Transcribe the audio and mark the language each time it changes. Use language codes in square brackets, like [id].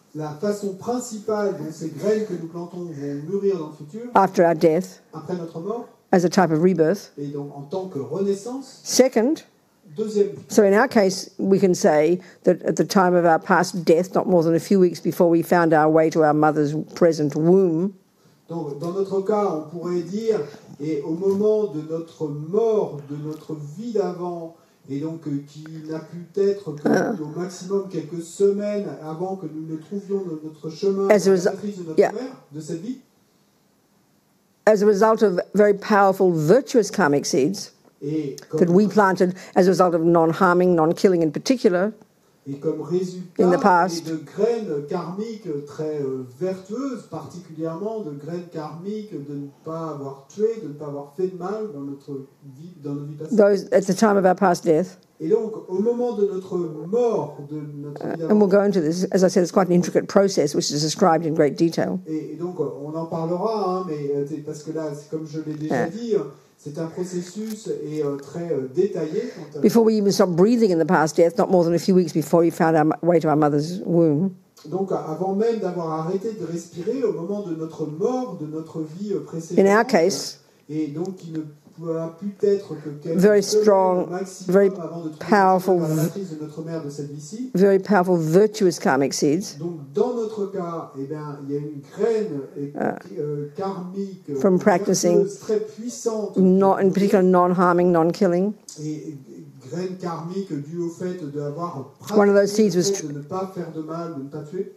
[fr] La façon principale dont ces graines que nous plantons vont mûrir dans le futur, [en] after our death [fr] après notre mort, [en] as a type of rebirth. [fr] et donc en tant que renaissance. [en] Second, [fr] Deuxième, [en] so in our case, we can say that at the time of our past death, not more than a few weeks before we found our way to our mother's present womb, [fr] donc dans notre cas, on pourrait dire, et au moment de notre mort, de notre vie d'avant, et donc qui n'a pu être que au maximum quelques semaines avant que nous ne trouvions notre chemin [en] As a [fr] dans la [en] result- [fr] matrice de notre [en] yeah. [fr] mère, de cette vie, [en] as a result of very powerful virtuous karmic seeds [fr] et [en] that we planted as a result of non-harming, non-killing in particular, [fr] comme résultat [en] in the past. [fr] et de graines karmiques très vertueuses, particulièrement de graines karmiques de ne pas avoir tué, de ne pas avoir fait de mal dans notre vie, dans nos vies passées. [en] those at the time of our past death, [fr] Et donc, au moment de notre mort, de notre vie [en] and we'll go into this, as I said, it's quite an intricate process which is described in great detail. [fr] et donc on en parlera, hein, mais parce que là, comme je l'ai déjà dit, c'est un processus et très détaillé. [en] Before we even stopped breathing in the past death, not more than a few weeks before we found our way to our mother's womb. [fr] Donc, avant même d'avoir arrêté de respirer, au moment de notre mort, de notre vie précédente, [en] In our case, [fr] et donc qui ne pourra plus être que quelques [en] very [fr] semaines [en] strong, [fr] au maximum [en] very [fr] avant de trouver [en] powerful, [fr] la matrice de notre mère de cette vie-ci. [en] very powerful, virtuous karmic seeds [fr] Donc, dans notre cas, eh bien, il y a une graine karmique [en] from practicing, [fr] très puissante, [en] in particular non-harming, non-killing. [fr] et graine karmique due au fait d'avoir [en] One of those seeds [fr] pratiqué [en] was [fr] le fait de ne pas faire de mal, de ne pas tuer.